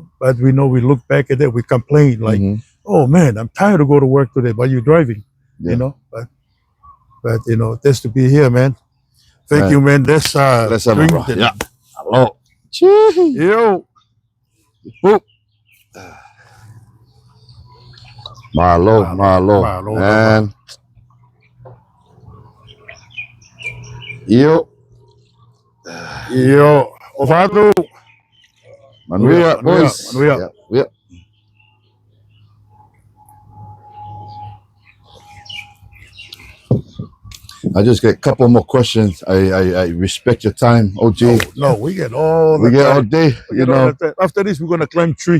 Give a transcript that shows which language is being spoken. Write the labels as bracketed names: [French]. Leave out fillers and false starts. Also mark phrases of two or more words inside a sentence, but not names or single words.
[English] But we know we look back at it, we complain like, "Oh man, I'm tired to go to work today." But you're driving, Yeah. you know. But you know, just to be here, man. Thank Man. you, man. Let's Let's have a drink round. it. Yeah. Hello. Chee. Yo, Boop. Malo, Malo, man. Yo. yo, Ovado. Manuya, boys. Manuya. Yeah. Yeah. I just get a couple more questions. I respect your time, OG. No, we get all. We the get all time. day, We you get all know. the time. After this, we're gonna climb tree.